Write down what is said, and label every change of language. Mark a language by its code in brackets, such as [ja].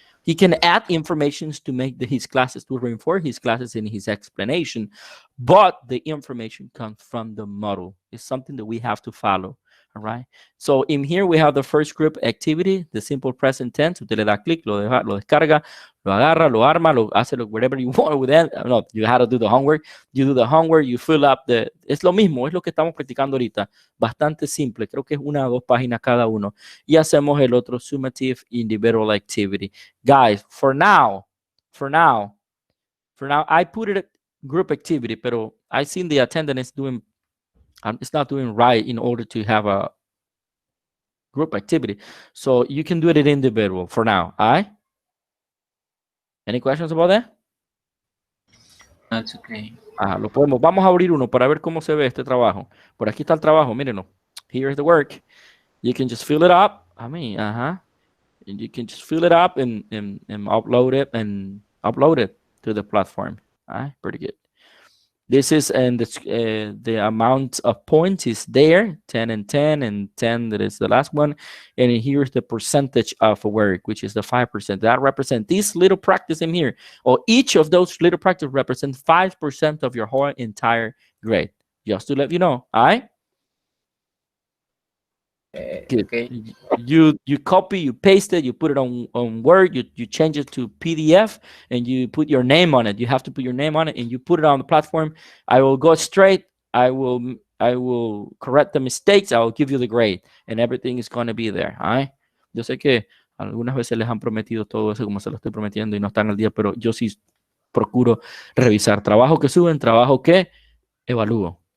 [en] He can add information to make his classes, to reinforce his classes in his explanation, but the information comes from the model. It's something that we have to follow. All right. So in here we have the first group activity, the simple present tense. [es] Usted le da clic, lo descarga, lo agarra, lo arma, lo hace [en] whatever you want with that. No, you have to do the homework. You do the homework, you fill up [es] es lo mismo, es lo que estamos practicando ahorita. Bastante simple, creo que es 1 o 2 páginas cada uno. Y hacemos el otro [en] summative individual activity. Guys, for now, I put it group activity, [es] pero [en] I seen the attendance doing it's not doing right in order to have a group activity. So you can do it in individual for now. All right? Any questions about that? That's okay. [es] Lo podemos. Vamos a abrir uno para ver cómo se ve este trabajo. Por aquí está el trabajo, mírenlo. [en] Here's the work. You can just fill it up. And you can just fill it up and upload it to the platform. All right? Pretty good. This is, and the amount of points is there, 10 and 10, and 10, that is the last one. And here's the percentage of work, which is the 5%. That represents this little practice in here, or each of those little practice represents 5% of your whole entire grade. Just to let you know, all right? Good. Okay. You copy, you paste it, you put it on Word, you change it to PDF, and you put your name on it. You have to put your name on it, and you put it on the platform. I will go straight. I will correct the mistakes. I will give you the grade, and everything is going to be there. All right? [es] Yo sé que algunas veces les han prometido todo eso como se lo estoy prometiendo y no están al día, pero yo sí procuro revisar trabajo que suben, trabajo que evalúo.